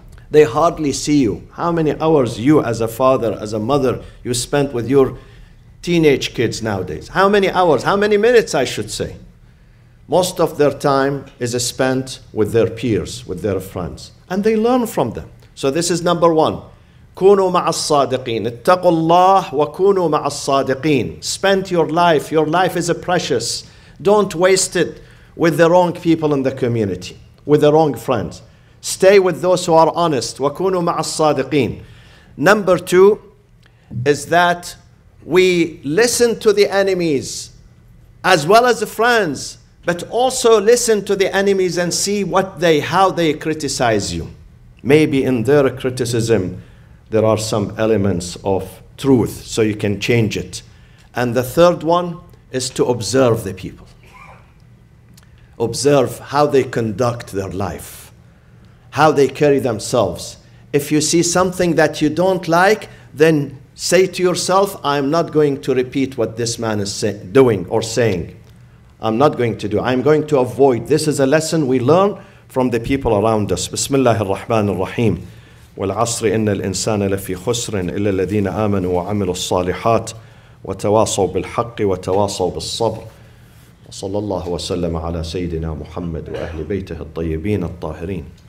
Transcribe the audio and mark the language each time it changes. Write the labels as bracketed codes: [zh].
[en] They hardly see you. How many hours you as a father, as a mother, you spent with your teenage kids nowadays? How many hours? How many minutes, I should say? Most of their time is spent with their peers, with their friends. And they learn from them. So this is number one. [ar] كونوا مع الصادقين. اتقوا الله وكونوا مع الصادقين. [en] Spend your life. Your life is precious. Don't waste it with the wrong people in the community, with the wrong friends. Stay with those who are honest. [ar] وكونوا مع الصادقين. [en] Number two is that we listen to the enemies as well as the friends, but also listen to the enemies and see how they criticize you. Maybe in their criticism there are some elements of truth, so you can change it. And the third one is to observe the people. Observe how they conduct their life, how they carry themselves. If you see something that you don't like, then say to yourself, I'm not going to repeat what this man is doing or saying. I'm not going to do. I'm going to avoid. This is a lesson we learn from the people around us. [ar] Bismillah ar-Rahman ar-Rahim. والعصر إن الإنسان لفي خسر إلا الذين آمنوا وعملوا الصالحات وتواصوا بالحق وتواصوا بالصبر وصلى الله وسلم على سيدنا محمد وأهل بيته الطيبين الطاهرين.